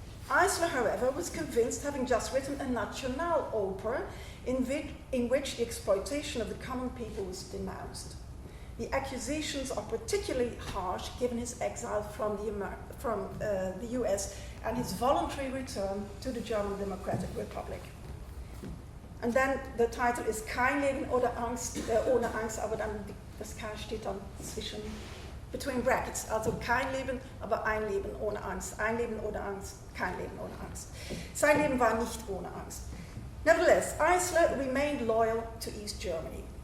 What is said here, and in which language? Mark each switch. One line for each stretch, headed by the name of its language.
English: Eisler, however, was convinced, having just written a national opera in which the exploitation of the common people was denounced. The accusations are particularly harsh given his exile from the US and his voluntary return to the German Democratic Republic. And then the title is
German: Kein Leben oder Angst, ohne Angst, aber dann das K steht dann
English: between brackets.
German: Also kein Leben, aber ein Leben ohne Angst. Ein Leben ohne Angst, kein Leben ohne Angst. Sein Leben war nicht ohne Angst.
English: Nevertheless, Eisler remained loyal to East Germany.